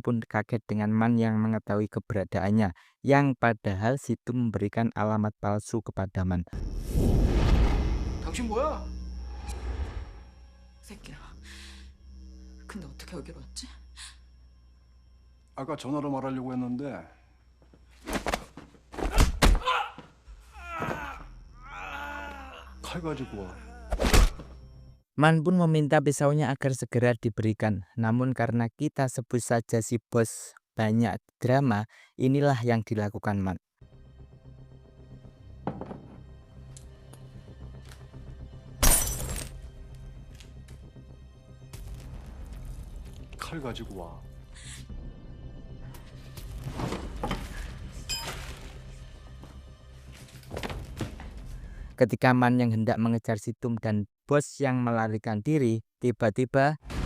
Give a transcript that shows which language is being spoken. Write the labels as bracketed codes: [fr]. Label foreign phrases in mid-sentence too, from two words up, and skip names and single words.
[id] pun kaget dengan Man yang mengetahui keberadaannya, yang padahal Situm memberikan alamat palsu kepada Man. [ko] 당신 뭐야? 새끼야. 근데 어떻게 여기로 왔지? 아까 전화로 말하려고 했는데 칼 가지고 와. [id] Man pun meminta pisaunya agar segera diberikan. Namun karena kita sebut saja si bos banyak drama, inilah yang dilakukan Man. [ko] 칼 가지고 와. [id] Ketika Man yang hendak mengejar Situm dan bos yang melarikan diri, tiba-tiba